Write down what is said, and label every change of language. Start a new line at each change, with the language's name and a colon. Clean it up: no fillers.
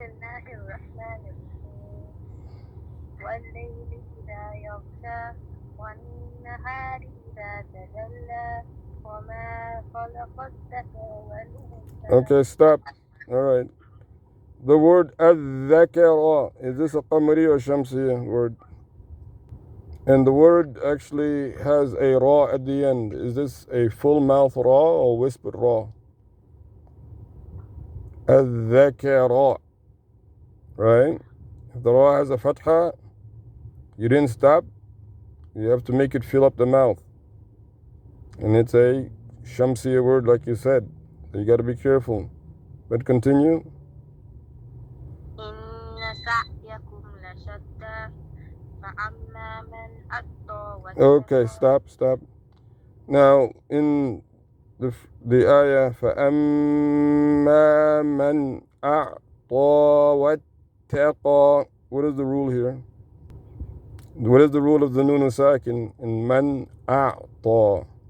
Arabic: الله الرحمن الرحيم والليل إذا يغشى والنهار إذا تجلى وما خلق الذكر والأنثى.
English: Okay, stop. All right. The word al-dhakara, is this a qamari or shamsiya word? And the word actually has a ra at the end. Is this a full mouth ra or whispered ra? Al-dhakara. Right? If the ra has a fatha, you didn't stop. You have to make it fill up the mouth. And it's a shamsiya word like you said. So you got to be careful. But continue.
Arabic: إن سعيكم لشتى فأما من أعطى
English: Okay,
Arabic: واتقى.
English: stop. Now, in the ayah,
Arabic: فَأَمَّا مَنْ أَعْطَى وَاتَّقَى.
English: What is the rule here? What is the rule of the nun sakin in man a'ta?